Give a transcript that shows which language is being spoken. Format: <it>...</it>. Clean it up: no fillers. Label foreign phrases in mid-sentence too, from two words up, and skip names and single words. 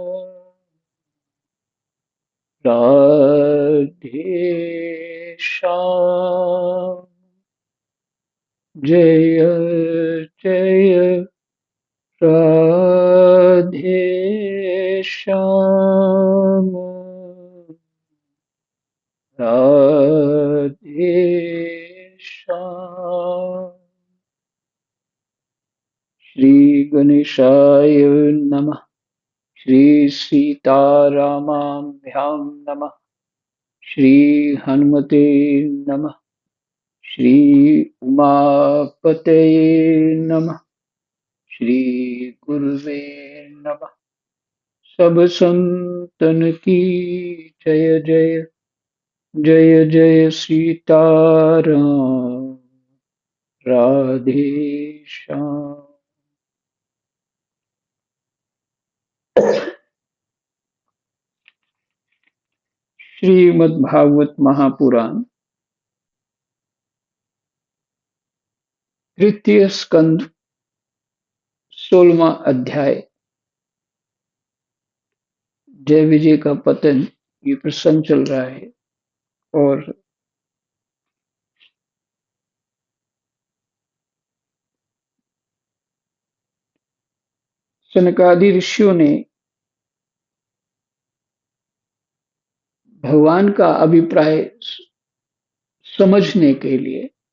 <hi>राधे श्याम जय जय राधे श्याम राधे श्याम।</hi> <sa>श्री गणेशाय नमः। श्री सीतारामाभ्यां नमः। श्री हनुमते नमः। श्री उमापतये नमः। श्री गुरुवे नमः।</sa> <hi>सब संतन की जय जय जय जय सीताराम राधे श्याम। श्रीमद्भागवत महापुराण तृतीय स्कंद 16वां अध्याय जय विजय का पतन। ये प्रसंग चल रहा है और सनकादि ऋषियों ने भगवान का अभिप्राय समझने के लिए</hi>